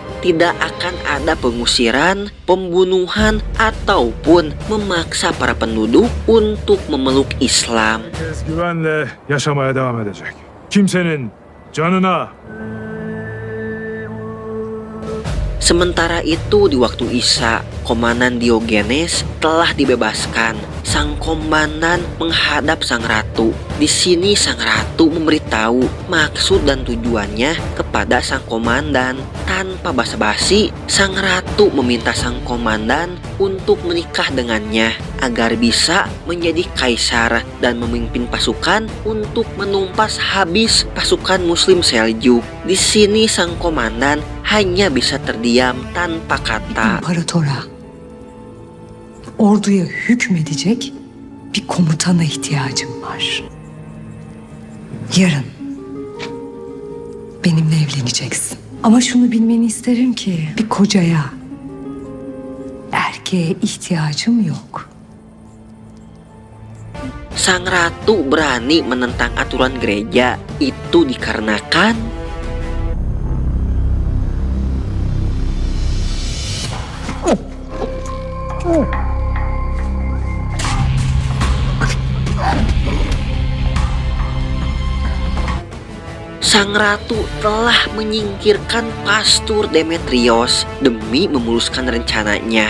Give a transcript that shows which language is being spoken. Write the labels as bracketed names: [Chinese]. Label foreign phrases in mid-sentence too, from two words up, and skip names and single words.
[Indonesian] Tidak akan ada pengusiran, pembunuhan, ataupun memaksa para penduduk untuk memeluk Islam. [Turkish] Herkes güvenle yaşamaya devam edecek. Kimsenin canına [Indonesian] Sementara itu di waktu Isa, Komandan Diogenes telah dibebaskan. Sang komandan menghadap sang ratu. Di sini sang ratu memberitahu maksud dan tujuannya kepada sang komandan. Tanpa basa-basi, sang ratu meminta sang komandan untuk menikah dengannya agar bisa menjadi kaisar dan memimpin pasukan untuk menumpas habis pasukan Muslim Seljuk. Di sini sang komandan hanya bisa terdiam tanpa kata. [Turkish] İmparatora, orduya hükmedecek bir komutana ihtiyacım var. Yarın benimle evleneceksin. Ama şunu bilmeni isterim ki bir kocaya, erkeğe ihtiyacım yok. [Indonesian] Sang ratu berani menentang aturan gereja itu dikarenakan sang ratu telah menyingkirkan Pastur Demetrios demi memuluskan rencananya.